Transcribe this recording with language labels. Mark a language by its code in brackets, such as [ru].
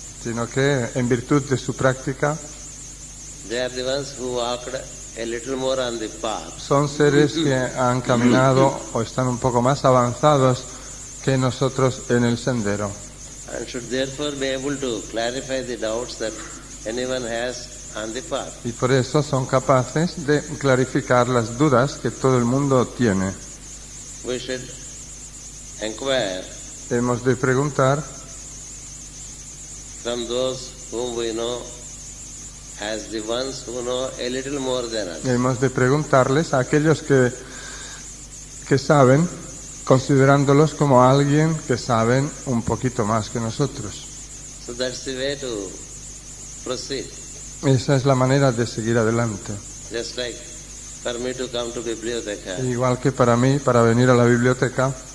[es] sino que en virtud de su práctica [en] they are the ones who walked a little more on the path. [es] son seres que han caminado o están un poco más avanzados que nosotros en el sendero. [en] And should therefore be able to clarify the doubts that anyone has on the path. [es] Y por eso son capaces de clarificar las dudas que todo el mundo tiene. [en] We should inquire [es] Hemos de preguntar [en] from those whom we know as the ones who know a little more than us. [es] Hemos de preguntarles a aquellos que saben, considerándolos como alguien que saben un poquito más que nosotros. [en] So that's the way to proceed. [es] Esa es la manera de seguir adelante. [en] Just like for me to come to biblioteca [es] Igual que para mí, para venir a la biblioteca